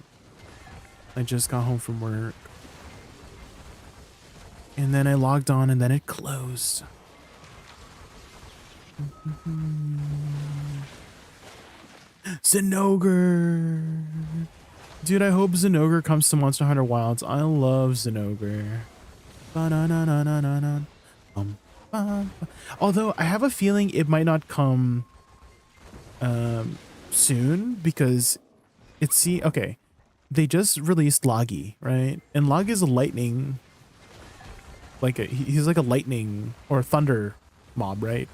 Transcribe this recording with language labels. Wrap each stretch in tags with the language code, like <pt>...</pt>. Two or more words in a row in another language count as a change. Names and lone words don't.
<en>I just got home from work. And then I logged on and then it closed. Zinogre! Dude, I hope Zinogre comes to Monster Hunter Wilds. I love Zinogre. Ba-na-na-na-na-na-na. Although I have a feeling it might not come soon, because okay, they just released Loggy, right? And Loggy is a lightning, like he's like a lightning or thunder mob, right?</en>